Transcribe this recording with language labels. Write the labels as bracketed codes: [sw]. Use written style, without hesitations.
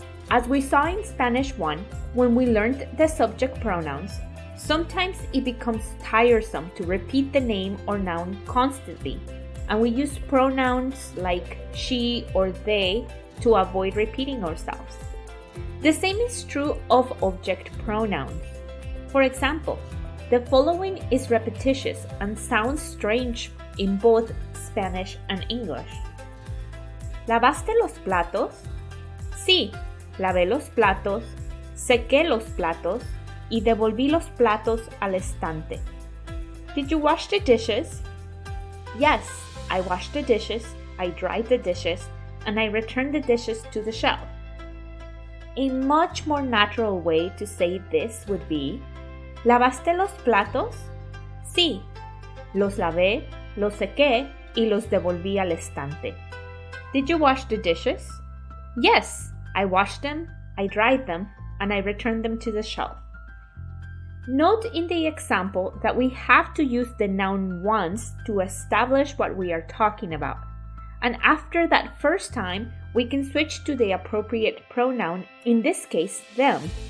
[en] As we saw in Spanish 1, when we learned the subject pronouns, sometimes it becomes tiresome to repeat the name or noun constantly, and we use pronouns like she or they to avoid repeating ourselves. The same is true of object pronouns. For example, the following is repetitious and sounds strange in both Spanish and English. [es] ¿Lavaste los platos? Sí, lavé los platos, sequé los platos y devolví los platos al estante. [en] Did you wash the dishes? Yes, I washed the dishes, I dried the dishes, and I returned the dishes to the shelf. A much more natural way to say this would be, [es] ¿Lavaste los platos? Sí, los lavé, los sequé y los devolví al estante. [en] Did you wash the dishes? Yes, I washed them, I dried them, and I returned them to the shelf. Note in the example that we have to use the noun once to establish what we are talking about. And after that first time, we can switch to the appropriate pronoun, in this case, them.